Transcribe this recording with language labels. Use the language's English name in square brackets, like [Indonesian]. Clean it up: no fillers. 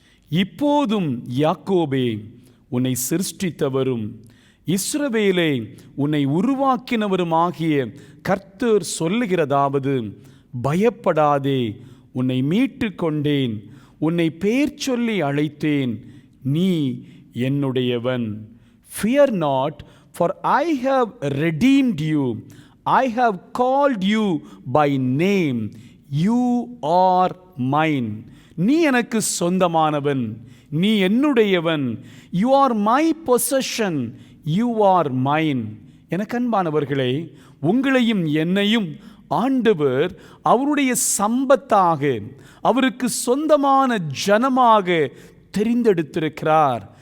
[Tamil] இப்போதும் யாக்கோபே, உன்னை சிருஷ்டித்தவரும் இஸ்ரவேலே, உன்னை உருவாக்கினவருமாகிய கர்த்தர் சொல்லுகிறதாவது, பயப்படாதே, உன்னை மீட்டு கொண்டேன், உன்னை பெயர் சொல்லி அழைத்தேன், நீ என்னுடையவன். [English] Fear not, for I have redeemed you. I have called you by name. You are mine. [Tamil] நீ எனக்கு சொந்தமானவன், நீ என்னுடையவன். [English] You are my possession. You are mine. [Tamil] எனக்கு அன்பானவர்களே, உங்களையும் என்னையும் ஆண்டவர் அவருடைய சம்பத்தாக, அவருக்கு சொந்தமான ஜனமாக தெரிந்தெடுத்திருக்கிறார்.